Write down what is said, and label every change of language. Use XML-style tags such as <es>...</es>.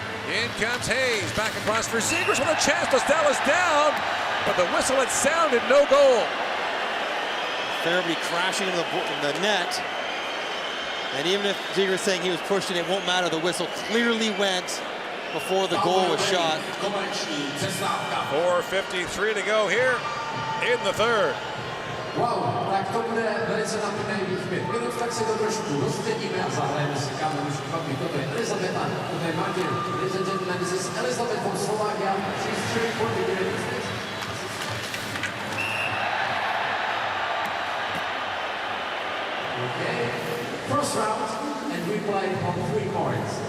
<en>In comes Hayes, back across for Zegras with a chance. Dostal is down, but the whistle had sounded, no goal. Farabee crashing in the net. And even if Zegras saying he was pushing, it won't matter. The whistle clearly went before the goal was shot. 4:53 to go here in the third.</en> <cs>Wow, tak to bude velice napínavých 5 minut, tak si to trošku rozdědíme a zahrajeme si kámoši chlapi. Toto je Elizabeta, toto je Martin.</cs> <en>Ladies and gentlemen, this is Elizabeth from Slovakia. She's cheering for the United States. Okay, first round, and we play on 3 cards.</en>